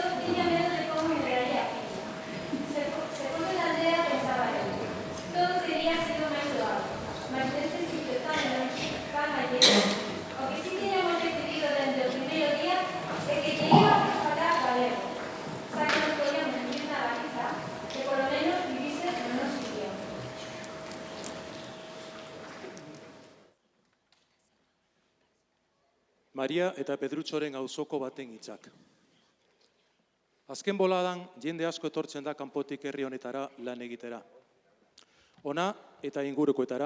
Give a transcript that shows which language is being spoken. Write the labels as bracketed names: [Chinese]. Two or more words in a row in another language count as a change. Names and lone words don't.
[Spanish] tenía miedo de cómo me traía aquí. [Galician] Según la aldea pensaba yo, todo sería sido máis doado, mas neste sitio tan alleno, o que sí teníamos decidido dende o primeiro día é que lle íbamos a falar galego, xa que nos podíamos vivir na Galiza, que polo menos vivise no noso idioma. [Basque] Maria eta Pedrutxoren auzoko baten hitzak. Azken boladan, jende asko etortzen da kanpotik herri honetara lan egitera. Ona eta ingurukoetara.